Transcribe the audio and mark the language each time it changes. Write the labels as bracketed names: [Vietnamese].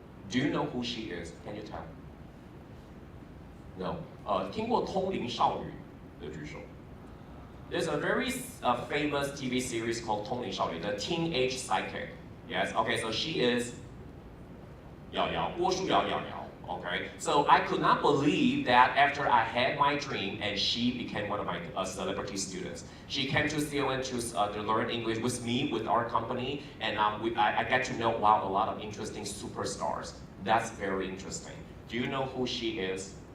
[English] Do you know who she is? Can you tell? No. [Chinese] 听过通灵少女的举手。 [English] There's a very famous TV series called 通灵少女, the teenage psychic. Yes. Okay. So she is 瑶瑶，郭书瑶瑶瑶。 Okay, so I could not believe that after I had my dream and she became one of my celebrity students. She came to CON to learn English with me, with our company, and I get to know, wow, a lot of interesting superstars. That's very interesting. Do you know who she is?